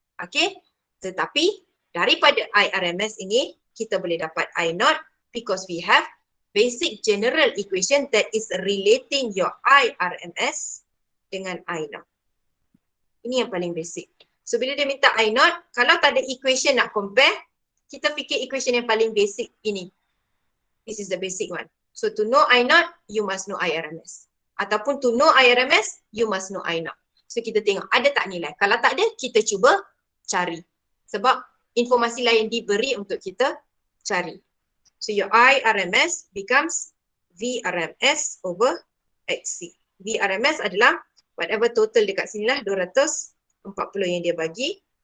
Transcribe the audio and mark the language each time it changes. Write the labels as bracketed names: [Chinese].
[Malay] Okay, tetapi daripada IRMS ini, kita boleh dapat I0 [English] because we have basic general equation that is relating your [Malay] IRMS dengan I0. Ini yang paling basic. So bila dia minta I0, kalau tak ada equation nak compare, kita fikir equation yang paling basic ini. [English] This is the basic one. So to know I0, you must know IRMS. [Malay] Ataupun [English] to know IRMS, you must know I0. [Malay] So kita tengok ada tak nilai. Kalau tak ada, kita cuba cari. Sebab informasi lain diberi untuk kita cari. [English] So your IRMS becomes VRMS over XC. [Malay] VRMS adalah [English] whatever [Malay] total dekat sini lah, 240 yang dia bagi.